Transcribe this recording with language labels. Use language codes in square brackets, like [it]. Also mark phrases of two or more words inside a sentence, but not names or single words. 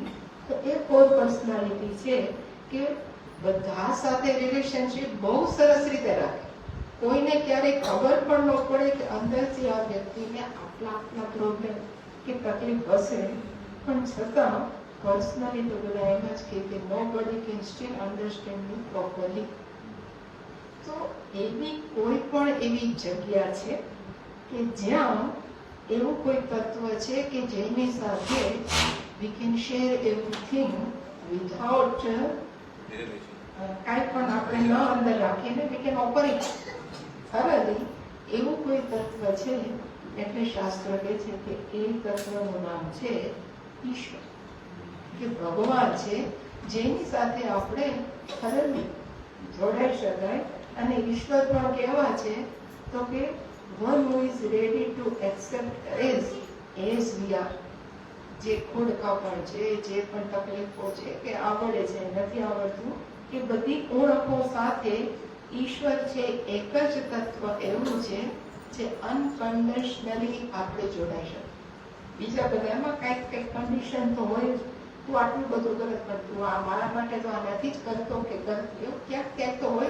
[gu] તો એ [en] core personality [gu] છે કે બધા સાથે રિલેશનશિપ બહુ સરસ રીતે રાખે, કોઈને ક્યારેય ખબર પણ ન પડે કે અંદરથી આ વ્યક્તિને આટલા પ્રોબ્લેમ કે તકલીફ હશે, પણ છતાં પર્સનલી તો બધા એમ જ કે [en] no body can still understand me properly. [gu] તો એવી કોઈ પણ એવી જગ્યા છે કે જ્યાં એવું કોઈ તત્વ છે કે જેની સાથે [en] we can share everything without [gu] કાંઈ પણ આપણે ન અંદર રાખીને [en] we can operate thoroughly. [gu] એવું કોઈ તત્વ છે એટલે શાસ્ત્ર કહે છે કે એ તત્વનું નામ છે ઈશ્વર, કે ભગવાન છે જેની સાથે આપણે thoroughly જોડાઈ શકાય. અને ઈશ્વર પણ કેવા છે તો કે [en] one who is ready to accept as we are. [gu] જે ખોડખાપણ છે, જે પણ તકલીફો છે કે આવડે છે નથી આવડતું, એ બધી ઉણપો સાથે ઈશ્વર છે એક જ તત્વ એવું છે જે અનકન્ડિશનલી આપણે જોડાઈ શકીએ. બીજા બધામાં કંઈક કન્ડિશન તો હોય જ, તું આટલું બધું કરે પણ તું આ મારા માટે તો આ નથી જ કરતો કે કરતી, એવું ક્યાંક તો હોય જ.